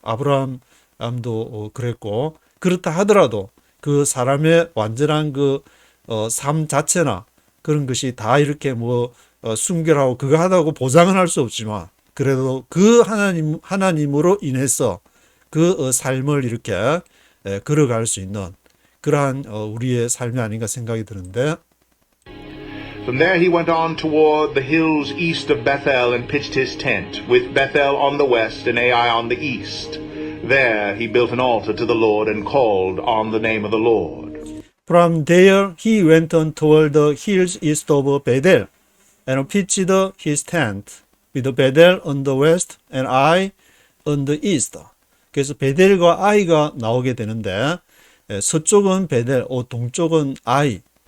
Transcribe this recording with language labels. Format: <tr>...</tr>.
<ko>아브라함도 그랬고 그렇다 하더라도 그 사람의 완전한 삶 자체나 그런 것이 다 이렇게 순결하고 그거 하다고 보장은 할 수 없지만 그래도 그 하나님으로 인해서 그 삶을 이렇게 걸어갈 수 있는 그러한 우리의 삶이 아닌가 생각이 드는데</ko> <en>From there he went on toward the hills east of Bethel and pitched his tent, with Bethel on the west and Ai on the east. There he built an altar to the Lord and called on the name of the Lord. From there he went on toward the hills east of Bethel and pitched his tent, with Bethel on the west and Ai on the east.</en> <ko>그래서 베델과 아이가 나오게 되는데 서쪽은 베델, 동쪽은 아이.</ko>